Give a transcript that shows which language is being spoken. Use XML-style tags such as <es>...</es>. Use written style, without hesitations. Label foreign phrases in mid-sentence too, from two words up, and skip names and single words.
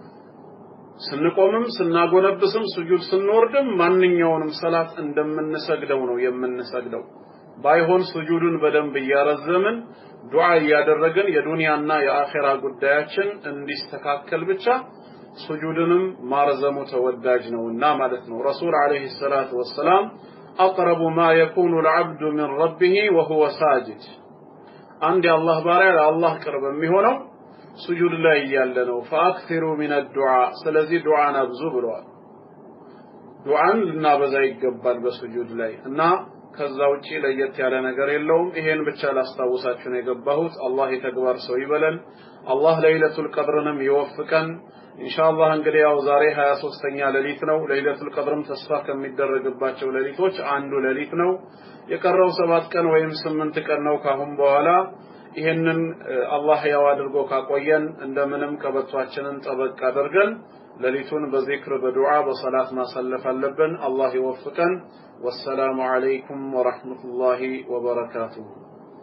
<am>ስንቆምም ስናጎነብስም ስጁድ ስንወርድም ማንኛውንም ሰላት እንደምንሰግደው ነው የምንሰግደው ባይሆን ስጁዱን በደንብ ያረዘምን ዱዓ ያደረገን የዱንያና የአኺራ ጉዳያችን እንዲስተካከል ብቻ ስጁድንም ማርዘሙ ተወዳጅ ነውና ማለት ነው</am> <ar>رسول عليه الصلاة والسلام اقرب ما يكون العبد من ربه وهو ساجد</ar> <am>አንድ የአላህ ባሪያ ለአላህ ቅርብ የሚሆነው ስጁድ ላይ ያለ ነው</am> <ar>فاكثروا من الدعاء</ar> <am>ስለዚህ ዱዓን አብዙ ብለዋል ዱዓን ልናበዛ ይገባል በስጁድ ላይ እና ከዛ ውጪ ለየት ያለ ነገር የለውም ይሄን ብቻ ላስታውሳችሁ ነው የገባሁት አላህ የተግባር ሰው ይበለን አላህ</am> <ar>ليلة القدر</ar> <am>ይወፍቀን ኢንሻአላህ እንግዲህ ያው ዛሬ 23ኛ ሌሊት ነው</am> <ar>ليلة القدر</ar> <am>ተስፋ ከሚደረግባቸው ሌሊቶች አንዱ ሌሊት ነው የቀረው 7 ቀን ወይም 8 ቀን ነው ካሁን በኋላ ይሄንን አላህ ያው አድርጎ ካቆየን እንደምንም ቀበቷችንን ጠበቅ አድርገን ሌሊቱን በዚክር በዱዓ በሰላት ማሳለፍ አለብን አላህ ይወፍቀን</am> <ar>والسلام عليكم ورحمة الله وبركاته</ar>